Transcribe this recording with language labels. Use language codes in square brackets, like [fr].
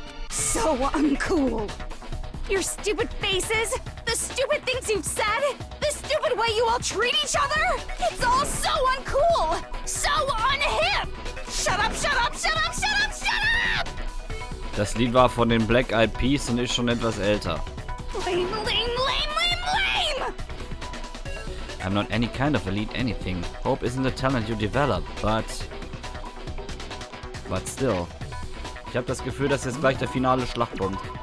[en] So uncool. Your stupid faces, the stupid things you've said, the stupid way you all treat each other. It's all so uncool, so unhip. Shut up, shut up, shut up, shut up, shut up! [de] Das Lied war von den Black Eyed Peas und ist schon etwas älter. [en] Lame, lame, lame, lame, lame! I'm not any kind of elite anything. Hope isn't a talent you develop, but still. [de] Ich habe das Gefühl, dass jetzt gleich der finale Schlag kommt.